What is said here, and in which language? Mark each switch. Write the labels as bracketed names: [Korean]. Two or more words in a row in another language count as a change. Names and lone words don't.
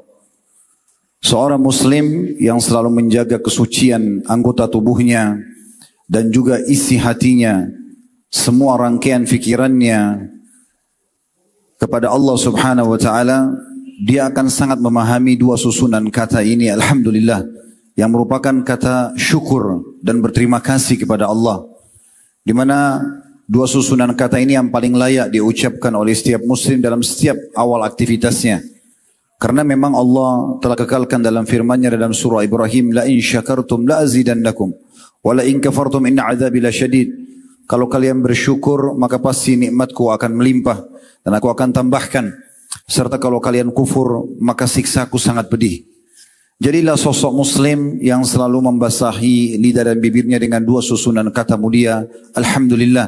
[Indonesian] Seorang muslim yang selalu menjaga kesucian anggota tubuhnya dan juga isi hatinya, semua rangkaian fikirannya kepada Allah [Arabic] سبحانه وتعالى, [Indonesian] dia akan sangat memahami dua susunan kata ini, alhamdulillah, yang merupakan kata syukur dan berterima kasih kepada Allah. Di mana dua susunan kata ini yang paling layak diucapkan oleh setiap muslim dalam setiap awal aktivitasnya. Karena memang Allah telah kekalkan dalam firman-Nya dalam surah Ibrahim, [Arabic] لئن شكرتم لأزيدنكم ولئن كفرتم إن عذابي لشديد. [Indonesian] Kalau kalian bersyukur maka pasti nikmatku akan melimpah dan aku akan tambahkan. Serta kalau kalian kufur maka siksaku sangat pedih. Jadilah sosok muslim yang selalu membasahi lidah dan bibirnya dengan dua susunan kata mulia, alhamdulillah.